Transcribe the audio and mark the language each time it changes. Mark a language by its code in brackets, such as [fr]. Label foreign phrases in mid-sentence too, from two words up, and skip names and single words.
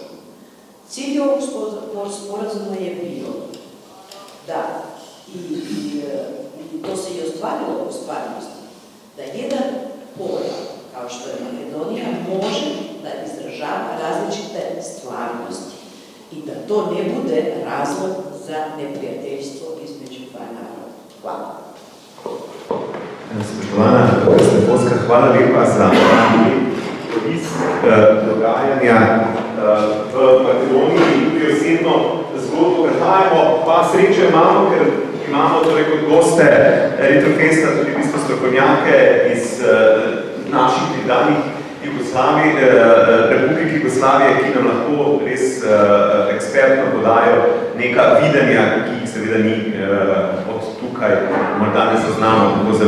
[sr] Cilj ovog sporazuma je bio da, i to se i ostvarilo u stvarnosti, da jedan pojam, kao što je Makedonija, može da izražava različite stvarnosti i da to ne bude razlog za neprijateljstvo između dva naroda. Hvala. [sl] Spoštovana Vesna Poska, hvala lepa za obisk dogajanja v Makedoniji in tudi osebno zgodbo prehajamo. Pa sreče imamo, ker imamo torej kot goste Retrofesta tudi v bistvu strokovnjake iz naših nekdanjih Republik Jugoslavije, ki nam lahko res ekspertno podajo neka videnja, ki jih seveda ni od tukaj, morda ne zaznamo tako zelo.